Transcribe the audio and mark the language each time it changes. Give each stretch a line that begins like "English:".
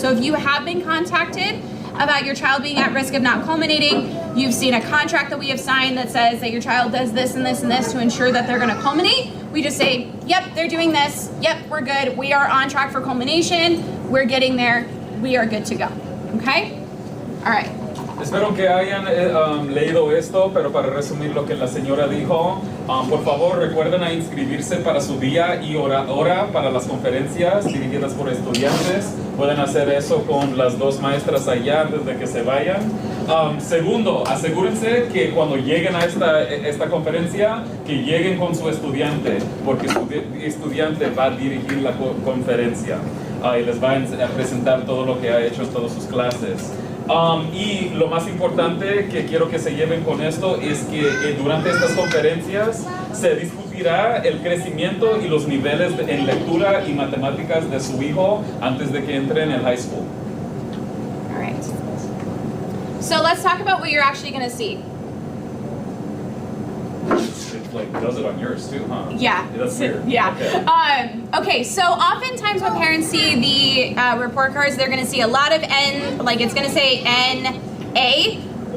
English: So if you have been contacted about your child being at risk of not culminating, you've seen a contract that we have signed that says that your child does this and this and this to ensure that they're going to culminate, we just say, yep, they're doing this, yep, we're good, we are on track for culmination, we're getting there, we are good to go. Okay? All right.
Spanish: Espero que hayan leído esto, pero para resumir lo que la señora dijo, por favor recuerden a inscribirse para su día y hora para las conferencias dirigidas por estudiantes. Pueden hacer eso con las dos maestras allá antes de que se vayan. Segundo, asegúrense que cuando lleguen a esta conferencia, que lleguen con su estudiante, porque su estudiante va a dirigir la conferencia y les va a presentar todo lo que ha hecho en todas sus clases. Y lo más importante que quiero que se lleven con esto es que durante estas conferencias se discutirá el crecimiento y los niveles en lectura y matemáticas de su hijo antes de que entre en el high school.
English: All right. So let's talk about what you're actually going to see. It like does it on yours too, huh? Yeah. That's weird. Yeah. Okay. Okay, so oftentimes when parents see the report cards, they're going to see a lot of N, like it's going to say NA.